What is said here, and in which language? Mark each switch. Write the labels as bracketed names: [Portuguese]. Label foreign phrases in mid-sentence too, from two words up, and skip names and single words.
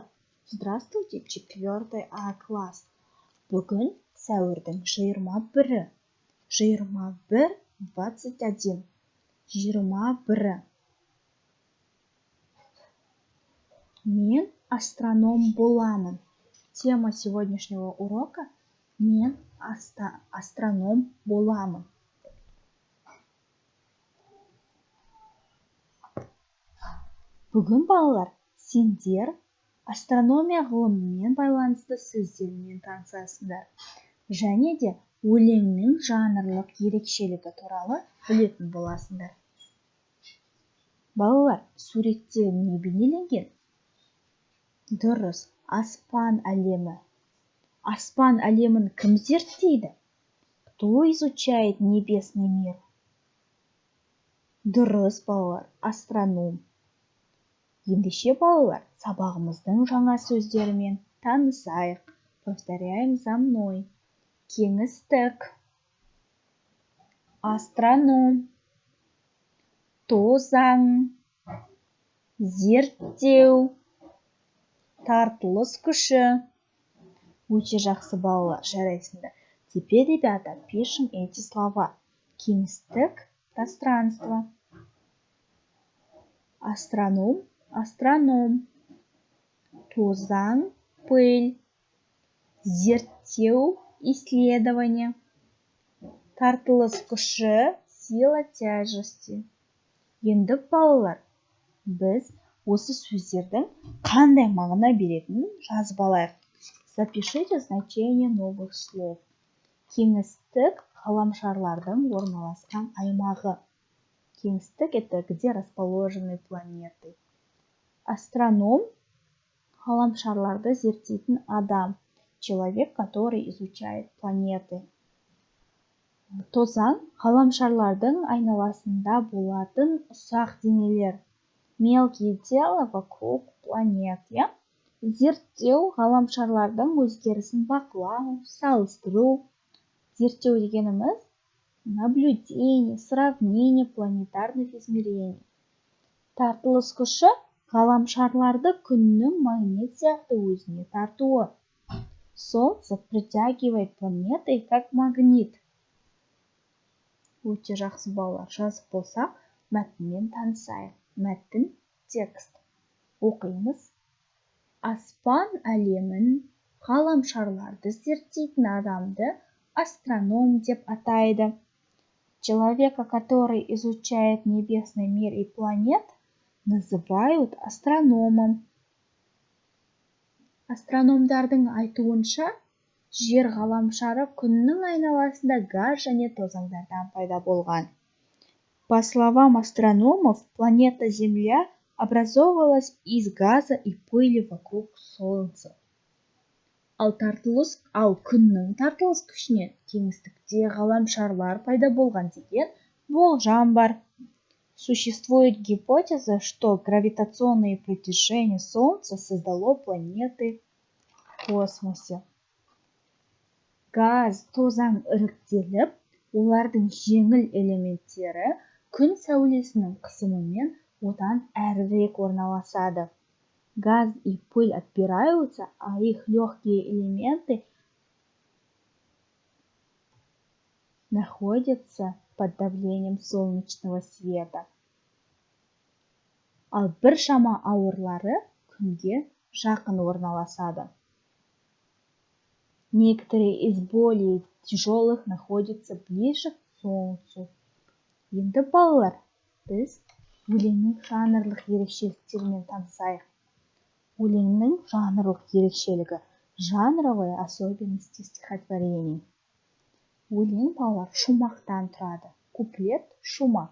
[Kazakh] Здравствуйте, 4 А класс. Бүгін сәуірдің 21-і. 21, 21. 21. Мен астроном боламын. [Russian] Тема сегодняшнего урока – [Kazakh] мен астроном боламын. Бүгін балалар, сендер астрономия ғылымымен байланысты сөздермен танысасыңдар. Және де өлеңнің жанрлық ерекшелігі туралы білетін боласыңдар. Балалар, суретте не бейнеленген? Дұрыс, аспан әлемі. Аспан әлемін кім зерттейді? [Russian] Кто изучает небесный мир? [Kazakh] Дұрыс, балалар, астроном. Ендеше балалар, сабағымыздың жаңа сөздерімен танысайық. Повторяем за мной. Кеңістік, астроном, тозаң, зерттеу, тартылыс күші. Өте жақсы балалар, жарайсыңдар. [Russian] Теперь, ребята, пишем эти слова. [Kazakh] Кеңістік, пространство. Астроном, астроном. Тозаң, пыль. Зерттеу, исследование. Тартылыс күші, [Russian] сила тяжести. [Kazakh] Енді балалар, біз осы сөздердің қандай мағына беретінін жазып алайық. [Russian] Запишите значение новых слов. [Kazakh] Кеңістік ғаламшарлардың орналасқан аймағы. Кеңістік – [Russian] это где расположены планеты. [Kazakh] Астроном – ғаламшарларды зерттейтін адам. [Russian] Человек, который изучает планеты. [Kazakh] Тозаң – ғаламшарлардың айналасында болатын ұсақ денелер. [Russian] Мелкие тела вокруг планет. [Kazakh] Зерттеу – ғаламшарлардың өзгерісін бақылау, салыстыру. Зерттеу дегеніміз [Russian] наблюдение, сравнение планетарных измерений. [Kazakh] Тартылыс күші – ғаламшарларды күннің магнит сияқты өзіне тартуы. [Russian] Солнце притягивает планеты как магнит. [Kazakh] Өте жақсы балалар, жазып болсақ, мәтінмен танысайық. Мәтін, текст. Оқимыз. Аспан әлемін, ғаламшарларды зерттейтін адамды астроном деп атайды. [Russian] Человека, который изучает небесный мир и планет, называют астрономом. [Kazakh] Астрономдардың айтуынша, жер ғаламшары күннің айналасында газ және тозаңдардан пайда болған. [Russian] По словам астрономов, планета Земля образовалась из газа и пыли вокруг Солнца. [Kazakh] Ал күннің тартылыс күшінен кеңістікте ғаламшарлар пайда болған деген болжам бар. [Russian] Существует гипотеза, что гравитационное притяжение Солнца создало планеты в космосе. [Kazakh] Газ, тозаң іріктеліп, олардың жеңіл элементтері күн сәулесінің қысымымен одан әрірек орналасады. [Russian] Газ и пыль отбираются, а их легкие элементы находятся под давлением солнечного света. [Kazakh] Ал біршама ауырлары күнге жақын орналасады. [Russian] Некоторые из более тяжелых находятся ближе к Солнцу. [Kazakh] Енді балалар, біз өлеңнің жанрлық ерекшеліктерімен танысайық. Өлеңнің жанрлық ерекшелігі, [Russian] жанровые особенности стихотворений. [Kazakh] Өлең балалар шумақтан тұрады. Куплет – шумақ.